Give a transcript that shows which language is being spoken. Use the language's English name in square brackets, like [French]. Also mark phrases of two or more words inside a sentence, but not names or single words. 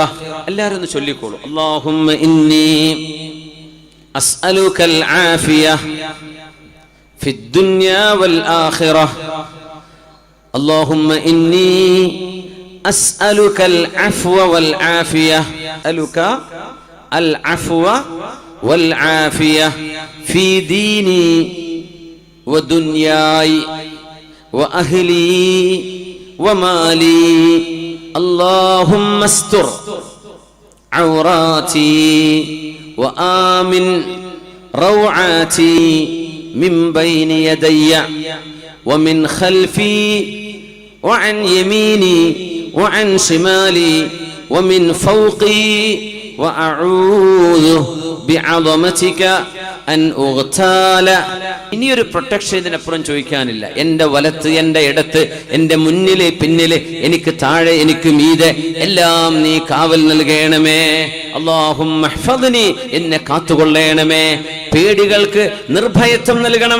[Malayalam] എല്ലാവരും ഒന്ന് ചൊല്ലിക്കോളൂ. [Arabic] اللهم إني أسألك العافية في الدنيا والآخرة. اللهم إني أسألك العفو والعافية. അലുക العفو والعافية في ديني ودنياي وأهلي ومالي. اللهم استر عوراتي وآمن روعاتي من بين يدي ومن خلفي وعن يميني وعن شمالي ومن فوقي وأعوذ بعظمتك أن أغتال. [Malayalam] ഇനിയൊരു പ്രൊട്ടക്ഷൻ ഇതിനപ്പുറം ചോദിക്കാനില്ല. എൻ്റെ വലത്ത്, എൻ്റെ ഇടത്ത്, എൻ്റെ മുന്നില് പിന്നില്, എനിക്ക് താഴെ, എനിക്ക് മീതെ, എല്ലാം നീ കാവൽ നൽകണമേ. [Arabic] اللهم احفظني, [Malayalam] എന്നെ കാത്തുകൊള്ളണമേ. പേടികൾക്ക് നിർഭയത്വം നൽകണം.